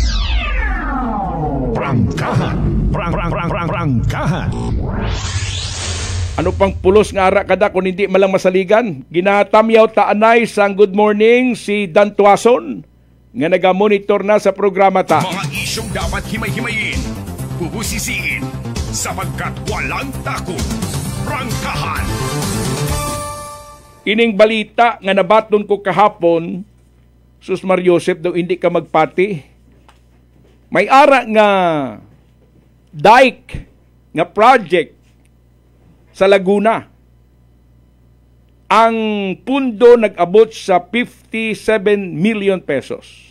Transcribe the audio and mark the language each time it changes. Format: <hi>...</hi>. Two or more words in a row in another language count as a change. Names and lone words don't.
<tl>Prangkahan. Prangkahan.</tl> <hil>Ano pang pulos nga ara kada kung hindi malang masaligan? Ginatamyaw taanay sang</hil> <en>good morning</en> <hil>si Dan Tuason nga naga-monitor na sa programa ta.</hil> <tl>Mga isyong dapat himay-himayin, bubusisiin, sapagkat walang takot. Prangkahan.</tl> <hil>Ining balita nga nabaton ko kahapon, Sus Mariosep, daw hindi ka magpati. May ara nga dike nga project sa Laguna. Ang pundo nag-abot sa 57 million pesos.</hil>